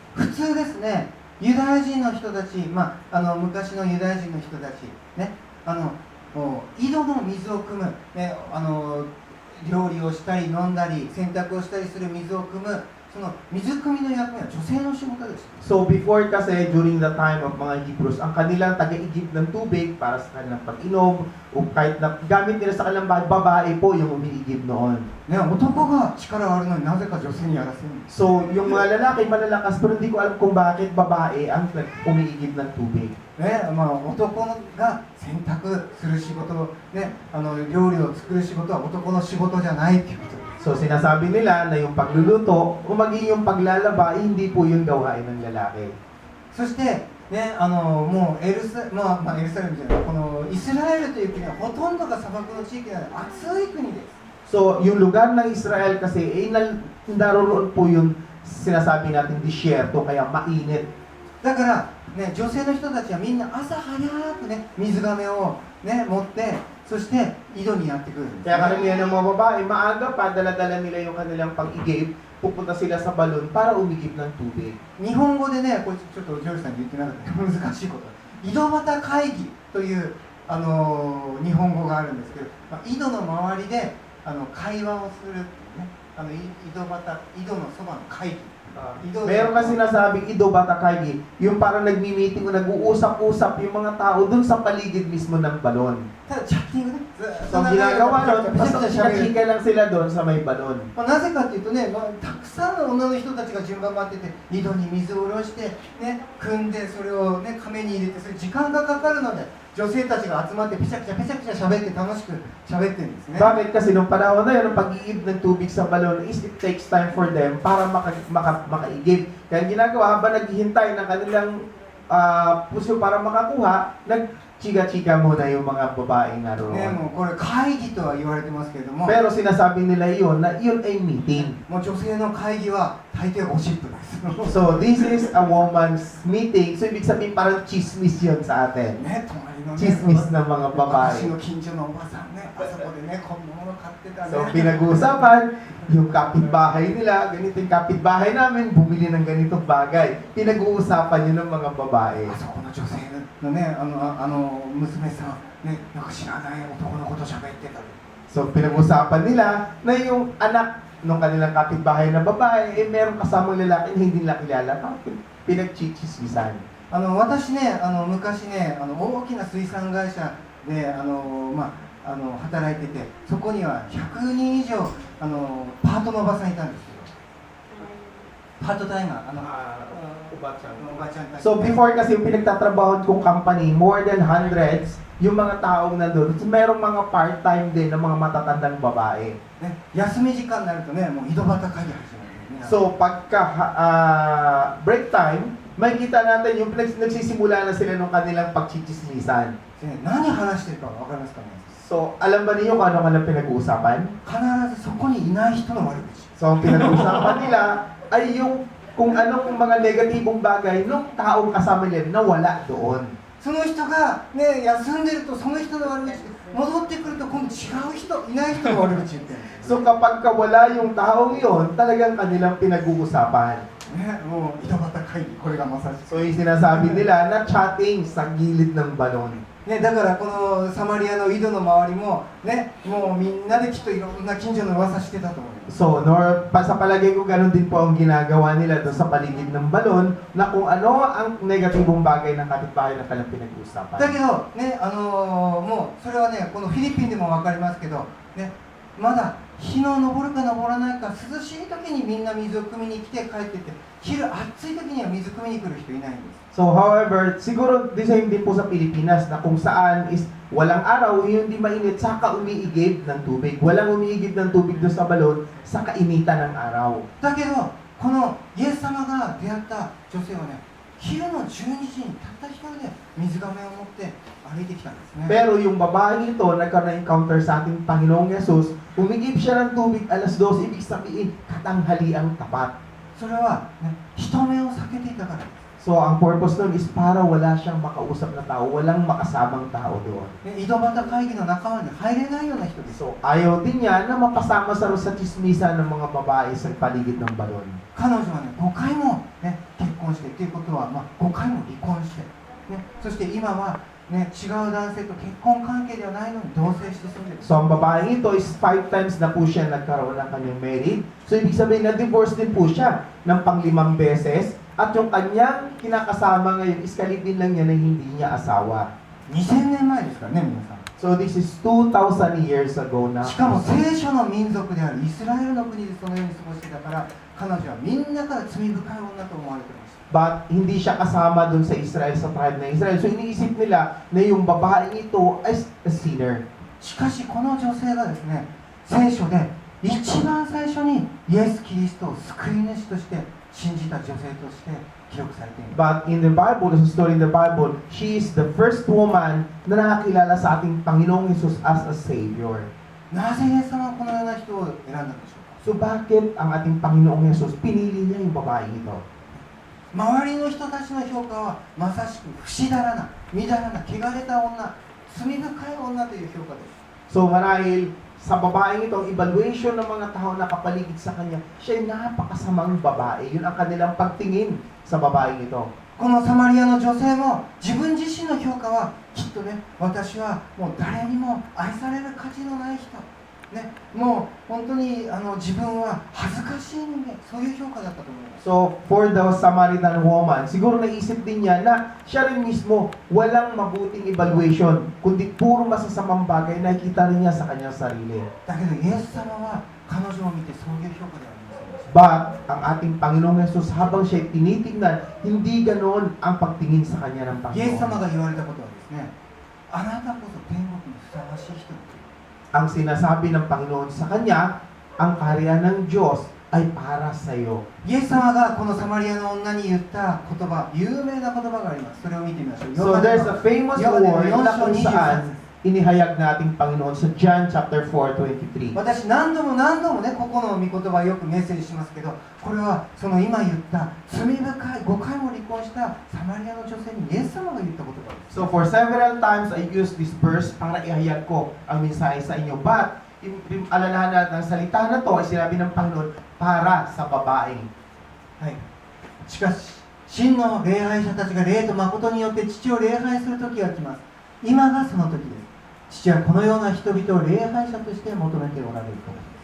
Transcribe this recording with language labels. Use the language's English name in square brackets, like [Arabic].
[Japanese] 普通ですね、ユダヤ人の人たち、昔のユダヤ人の人たち、ね、井戸の水を汲む、ね、料理をしたり飲んだり洗濯をしたりする水を汲む、その水汲みの役目は女性の仕事です。 [Filipino] So before kasi, during the time of mga Hebrews, ang kanilang taga-igib ng tubig para sa kanilang pag-inom o kahit na gamit nila sa kanilang babae po yung umiigib noon. [Japanese] ね、男が力があるのになぜか女性にやらせるんです。 [Filipino] So yung mga lalaki malalakas pero hindi ko alam kung bakit babae ang umiigib ng tubig. [Japanese] ね、男が洗濯する仕事、ね、料理を作る仕事は男の仕事じゃないっていうことです。 [Filipino] So sinasabi nila na yung pagluluto o maging yung paglalaba, hindi po yung gawain ng lalaki. [Japanese] そして、ね、もうエルサレムじゃない、このイスラエルという国はほとんどが砂漠の地域なので暑い国です。 [Filipino] So yung lugar ng Israel kasi, naroon po yung sinasabi natin disyerto, kaya mainit. [Japanese] だから、ね、女性の人たちはみんな朝早くね、水がめを、ね、持って、そして井戸にやってくるんです、ね。 [Filipino] Kaya karamihan ng mga babae, maaga pa, dala-dala nila yung kanilang pag-igib, pupunta sila sa balon para umigib ng tubig. [Japanese] 日本語でね、これちょっとジョージさんに言ってなかったけど難しいこと。井戸端会議という日本語があるんですけど、井戸の周りで会話をするっていうね、井戸のそばの会議。 [Filipino] Meron kasi sinasabing Ido Bata Kaigi, yung parang nagmi-meeting o nag-uusap-usap yung mga tao dun sa paligid mismo ng balon. [Japanese] ただチャッティングね。 [Filipino] So ginagawa nun, [Japanese] めちゃく [Filipino] basta [Japanese] ちゃ喋る。 [Filipino] chika lang sila doon sa may balon. [Japanese] なぜかというとね、たくさんの女の人たちが順番待ってて、井戸に水を下ろして、ね、汲んでそれをね、亀に入れて、それ時間がかかるので、女性たちが集まってペチャクチャペチャクチャ喋って楽しく喋ってるんですね。 [Filipino] Bakit? Kasi nung panahon na yun, ang pag-iigib ng tubig sa balon [English] is it takes time for them [Filipino] para makaigib. Kaya ang ginagawa, habang naghihintay ng kanilang puso para makakuha, nagchiga-chiga muna yung mga babaeng [Japanese] ね、 [Filipino] naroon. [Japanese] もうこれ会議とは言われてますけれども、 [Filipino] Pero sinasabi nila iyon na iyon ay meeting. [Japanese] もう女性の会議は大抵ゴシップです。 [English] So, this is a woman's meeting. [Filipino] So, ibig sabihin parang chismis yun sa atin. [Japanese] ね、隣のね、 [Filipino] Chismis ng mga [Japanese] 私の近所のおばさんね、あそこでね、こんなもの買ってたね。 [Filipino] So, pinag-uusapan, yung kapitbahay nila, ganito yung kapitbahay namin, bumili ng ganitong bagay. Pinag-uusapan yun ng mga babae. [Japanese] あそこの女性のね、娘さん、ね、よく知らない男の子と喋ってた。 [Filipino] So, pinag-uusapan nila na yung anak ng kanilang kapitbahay na babae, eh, merong kasamang lalaki na hindi nila kilala. Pinag-chichismisan. [Japanese] 私ね、昔ね、大きな水産会社で、働いてて、そこには100人以上、パートのおばさんいたんですけど、パートタイマー、おばちゃんたち。 [Filipino] So, before kasi yung pinagtatrabaho kong company, more than hundreds, yung mga taong nandun. So, merong mga part-time din ng mga matatandang babae. [Japanese] ね、休み時間になるとね、もう井戸端会議始まるんですね。 [Filipino] So, pagka break time, makikita natin yung nagsisimula na sila ng kanilang pagchichismisan. [Japanese] ね、何話してるかわかりますかね。 [Filipino] So, alam ba niyo kung ano kanilang pinag-uusapan? [Japanese] 必ずそこにいない人の悪口。 [Filipino] So, ang pinag-uusapan nila ay yung kung anong mga negatibong bagay ng taong kasama nila na wala doon. [Japanese] その人がね、休んでるとその人の悪口、戻ってくると今度違う人、いない人の悪口言ってるんですよ。 [Filipino] So, kapag wala yung taong yon, talagang kanilang pinag-uusapan. [Japanese] ね、もう井戸端会議、これがまさしく。 [Filipino] So, yung sinasabi nila na chatting sa gilid ng balon. [Japanese] ね、だからこのサマリアの井戸の周りもね、もうみんなできっといろんな近所の噂してたと思います。 [Filipino] So, sa palagay ko, ganun din po ang ginagawa nila doon sa paligid ng balon na kung ano ang negatibong bagay ng kapitbahay na kanilang pinag-uusapan. [Japanese] だけどね、もうそれはね、このフィリピンでも分かりますけど、ね、まだ日の昇るか昇らないか、涼しい時にみんな水を汲みに来て帰ってって、昼暑い時には水汲みに来る人いないんです。 [Filipino] So, however, siguro the same din po sa Pilipinas na kung saan is walang araw, yung hindi mainit, saka umiigib ng tubig. Walang umiigib ng tubig doon sa balon sa kainitan ng araw. [Japanese] だけどこのイエス様が出会った女性はね、昼の12時にたった一人で水がめを持って歩いてきたんですね。 [Filipino] Pero yung babaeng ito, nagka-encounter sa ating Panginoong Yesus, umigib siya ng tubig alas 12, ibig sabihin, katanghaliang tapat. [Japanese] それは、ね、人目を避けていたからです。 [Filipino] So, ang purpose nun is para wala siyang makausap na tao, walang makasamang tao doon. [Japanese] ね、井戸端会議の仲間に入れないような人です。 [Filipino] So, ayaw din niya na mapasama sa chismisan ng mga babae sa paligid ng balon. [Japanese] 彼女はね、5回も、ね、結婚してということは、5回も離婚して、ね、そして今は、ね、違う男性と結婚関係ではないのに同棲して住んでる。 [Filipino] So, ang babaeng ito is 5 times na po siya nagkaroon ng kanyang married. So, ibig sabihin na divorce din po siya ng pang-5 beses. At yung kanyang kinakasama ngayon is kalipin lang niya na hindi niya asawa. [Japanese] 2000年前ですからね、皆さん。 [English] So, this is 2,000 years ago na. [Japanese] しかも聖書の民族であるイスラエルの国でそのように過ごしてたから、彼女はみんなから罪深い女と思われてました。 [Filipino] But hindi siya kasama dun sa Israel, sa tribe na Israel. So, iniisip nila na yung babaeng ito [English] is a sinner. [Japanese] しかしこの女性がですね、聖書で一番最初にイエス・キリストを救い主として信じた女性として記録されています。 [English] But in the Bible, there's a story in the Bible, she is the first woman [Filipino] na nakakilala sa ating Panginoong Jesus [English] as a Savior. [Japanese] なぜイエス様はこのような人を選んだんでしょうか。 [Filipino] So, bakit ang ating Panginoong Jesus pinili niya yung babaeng ito? [Japanese] 周りの人たちの評価はまさしく不死だらな、みだらな、汚れた女、罪深い女という評価です。 [Filipino] So, marahil sa babaeng ito, ang evaluation ng mga tao na kapaligid sa kanya, siya ay napakasamang babae. Yun ang kanilang pagtingin sa babaeng ito. [Japanese] このサマリアの女性も自分自身の評価はきっとね、私はもう誰にも愛される価値のない人、ね、もう本当に自分は恥ずかしい人間、そういう評価だったと思います。 [Filipino] So, [English] for the Samaritan woman, [Filipino] siguro naisip din niya na siya rin mismo walang mabuting evaluation, kundi puro masasamang bagay na nakikita rin niya sa kanyang sarili. [Japanese] だけどイエス様は彼女を見てそういう評価ではありませんでした。 [Filipino] But, ang ating Panginoong Jesus, habang siya tinitingnan, hindi ganoon ang pagtingin sa kanya ng [Japanese] イエス様 [Filipino] Panginoon. [Japanese] が言われたことはですね、あなたこそ天国にふさわしい人だと。 [Filipino] Ang sinasabi ng Panginoon sa kanya, ang kaharian ng Diyos ay para sa iyo. [Japanese] イエス様がこのサマリアの女に言った言葉、有名な言葉があります。それを見てみましょう。 [English] So there's a famous [Japanese] ヨハネの [English] word 4 [Filipino] na [Japanese] 章 [Filipino] kung 23 saan inihayag nating Panginoon sa John chapter 4:23. [Japanese] 私何度もね、ここの御言葉をよくメッセージしますけど、これはその今言った罪深い5回も離婚したサマリアの女性にイエス様が言った言葉です。 [English] So for several times I use this verse [Filipino] para ihayag ko ang mensahe sa inyo. But alalahan natin ang salita na to ay sinabi ng Panginoon para sa babae. [Japanese] はい。しかし、真の礼拝者たちが霊と誠によって父を礼拝する時が来ます。今がその時です。父はこのような人々を礼拝者として求めておられるからです。